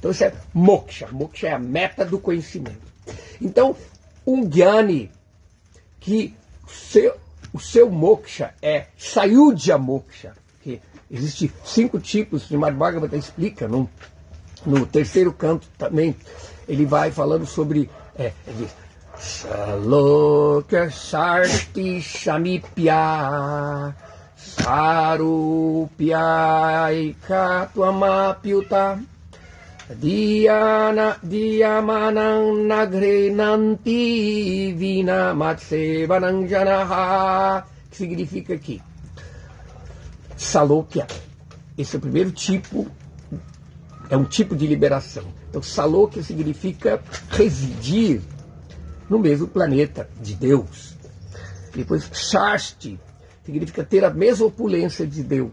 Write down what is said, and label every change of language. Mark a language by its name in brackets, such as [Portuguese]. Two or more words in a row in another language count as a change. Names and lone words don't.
[Portuguese] Então isso é moksha, moksha é a meta do conhecimento. Então um Jnani que o seu moksha é [Sanskrit] Sayudhya moksha, [Portuguese] que existe 5 tipos, o Srimad Bhagavata explica no terceiro canto também. [Sanskrit] Ele vai falando sobre Saloka Sarti Samipya Sarupya Ikatwamapyuta Diyamanam Nagre Nanti Vina Matsevanam Janaha, [Portuguese] que significa que Salokya, esse é o primeiro tipo, é um tipo de liberação. Então, Salokya significa residir no mesmo planeta de Deus. Depois, Shasti significa ter a mesma opulência de Deus.